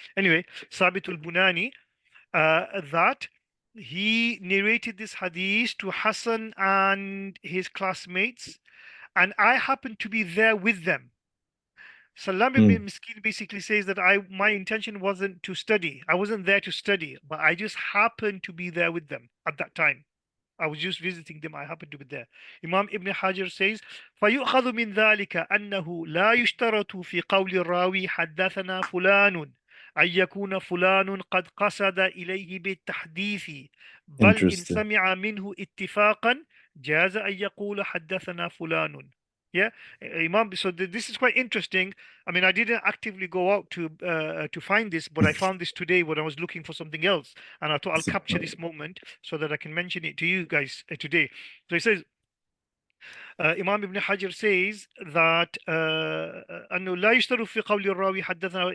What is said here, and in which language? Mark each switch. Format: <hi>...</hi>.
<en>Anyway, Sabit al-Bunani, that he narrated this hadith to Hassan and his classmates, and I happened to be there with them. Salam ibn Miskin basically says that my intention wasn't to study. I wasn't there to study, but I just happened to be there with them at that time. I was just visiting them. I happened to be there. Imam Ibn Hajar says,</en> <ar>فيؤخذ من ذلك أنه لا يشترط في قول الراوي حدثنا فلان أن يكون فلان قد قصد إليه بالتحديث بل إن سمع منه اتفاقا جاز أن يقول حدثنا فلان.</ar> <en>Yeah, Imam. So this is quite interesting. I mean, I didn't actively go out to find this, but I found this today when I was looking for something else, and I thought I'll capture this moment so that I can mention it to you guys today. So he says, Imam Ibn Hajar says that</en> <ar>أنه لا يشترط في قول الراوي حدثنا.</ar>